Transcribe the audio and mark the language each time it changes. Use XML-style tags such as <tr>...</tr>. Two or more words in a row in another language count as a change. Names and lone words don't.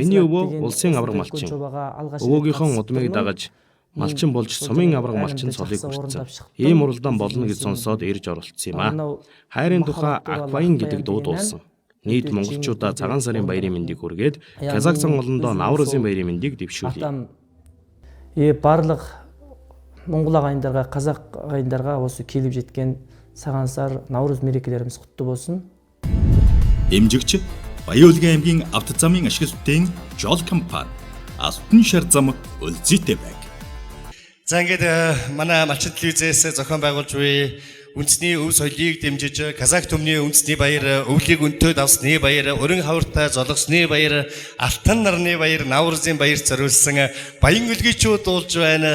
<mn>Миний өвөө улсын авраг малчин. Өвөөгийнхөө удмыг дагаж малчин болж сумын авраг малчин цолыг хүртсэн. Ийм уралдаан болно гэж сонсоод ирж оролцсон юм аа. Хайрын тухай Акбаян гэдэг дуу дуулсан. Нийт монголчуудаа цагаан сарын баярын мэндийг хүргээд Казахстан олондоо Наврузын баярын мэндийг дэвшүүлье.</mn> <kk>Барлық Монгол ағайындарға, қазақ ағайындарға осы келіп жеткен саған сар Наурыз мерекелеріміз құтты болсын.</kk> <mn>Дэмжигч Баяуулгын аймгийн авто замын ашиг сүтэн Жол компани. Алтан шар зам Өлзийтэй байг. За ингээд манай малчин телевизээс зохион байгуулж буй үндэсний өв соёлыг дэмжиж Казах түмний үндэсний баяр, өвлийг өнтөд авсны баяр, өрөн хавртай золгосны баяр, алтан нарны баяр, Наврузын баяр зориулсан баян үлгийчүүд дуулж байна.</mn>